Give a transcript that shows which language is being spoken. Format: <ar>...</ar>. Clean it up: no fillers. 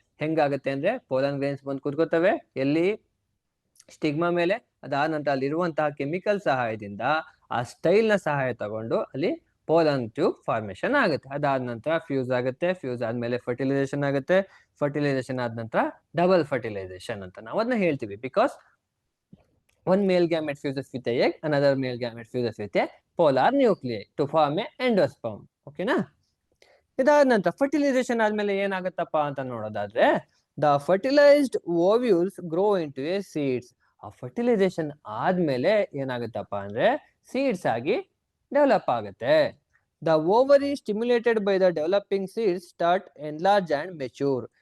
<kn>ಹೆಂಗಾಗತ್ತೆ ಅಂದ್ರೆ pollen grains ಬಂದು ಕೂತ್ಕೋತವೆ ಎಲ್ಲಿ? ಸ್ಟಿಗ್ಮಾ ಮೇಲೆ. ಅದಾದ ನಂತರ ಅಲ್ಲಿರುವಂತಹ ಕೆಮಿಕಲ್ ಸಹಾಯದಿಂದ ಆ ಸ್ಟೈಲ್ ನ ಸಹಾಯ ತಗೊಂಡು ಅಲ್ಲಿ ಪೋಲನ್ ಟ್ಯೂಬ್ ಫಾರ್ಮೇಶನ್ ಆಗುತ್ತೆ. ಅದಾದ ನಂತರ ಫ್ಯೂಸ್ ಆಗುತ್ತೆ. ಫ್ಯೂಸ್ ಆದ್ಮೇಲೆ ಫರ್ಟಿಲೈಸೇಷನ್ ಆಗುತ್ತೆ. ಫರ್ಟಿಲೈಸೇಷನ್ ಆದ ನಂತರ ಡಬಲ್ ಫರ್ಟಿಲೈಸೇಷನ್ ಅಂತ ನಾವು ಅದನ್ನ ಹೇಳ್ತೀವಿ. Because</kn> <en>one male gamete fuses with a egg, another male gamete fuses with a polar nuclei to form a endosperm.</en> <kn>ಓಕೆನಾ? ಇದಾದ ನಂತರ ಫರ್ಟಿಲೈಸೇಷನ್ ಆದ್ಮೇಲೆ ಏನಾಗುತ್ತಪ್ಪ ಅಂತ ನೋಡೋದಾದ್ರೆ</kn> <en>The fertilised ovules grow into a seeds.</en> <kn>ಆ ಫರ್ಟಿಲೈಸೇಷನ್ ಆದ್ಮೇಲೆ ಏನಾಗುತ್ತಪ್ಪ ಅಂದ್ರೆ ಸೀಡ್ಸ್ ಆಗಿ ಡೆವಲಪ್ ಆಗುತ್ತೆ.</kn> <en>The ovary stimulated by the developing seeds start enlarge and mature.</en>